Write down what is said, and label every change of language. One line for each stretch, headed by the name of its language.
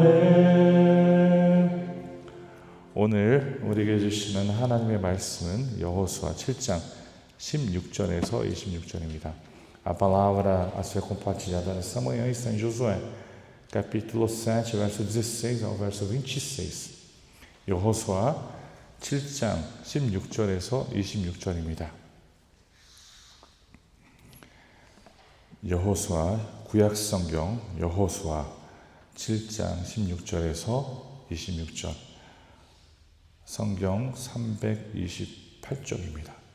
Korean: 아멘. 오늘 우리에게 주시는 하나님의 말씀은 여호수아 7장 16절에서 26절입니다.
Portuguese: A palavra a ser compartilhada nessa manhã está em Josué, capítulo 7, verso 16 ao verso 26.
Korean: 여호수아 7장 16절에서 26절입니다. 여호수아 구약성경 여호수아 7장 16절에서 26절, 성경 328쪽입니다.